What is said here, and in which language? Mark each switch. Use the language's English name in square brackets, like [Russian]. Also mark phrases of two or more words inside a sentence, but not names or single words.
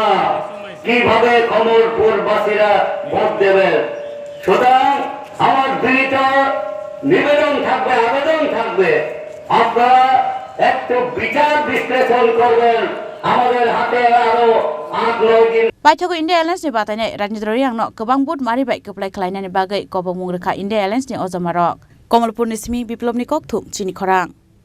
[Bangla] কিভাবে কমলপুর বাসীরা ভোট দেবেন? সুতরাং আমার বিনীত নিবেদন থাকবে, আবেদন থাকবে, আপনারা একটু বিচার বিশ্লেষণ করবেন। আমাদের হাতে আরো 8-9 দিন। [Kok Borok] Paithago India Alliance ni batanai Rajendra Riang no kebang bud mari bai keplai khlainani bagai kobong mungrekha India Alliance ni ojamarok Komalpur Nismi Biplop ni Kokthum Chini Khorang.